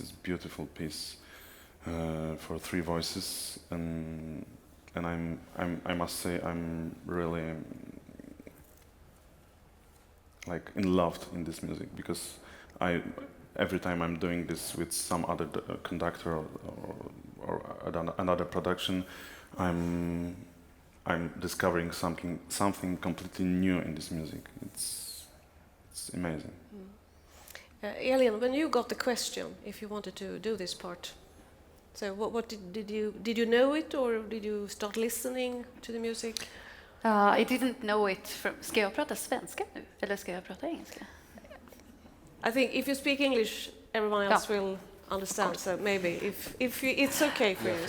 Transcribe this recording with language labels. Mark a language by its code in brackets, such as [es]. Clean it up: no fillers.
[en] It's a beautiful piece for 3 voices, and I must say I'm really like in love in this music, because every time I'm doing this with some other conductor or another production, I'm discovering something completely new in this music. It's amazing. Elin, when you got the question if you wanted to do this part, so what did you know it, or did you start listening to the music? I didn't know it from... [sv] Ska jag prata svenska nu? Eller ska jag prata engelska? [en] I think if you speak English, everyone else will understand. So maybe if it's okay for you.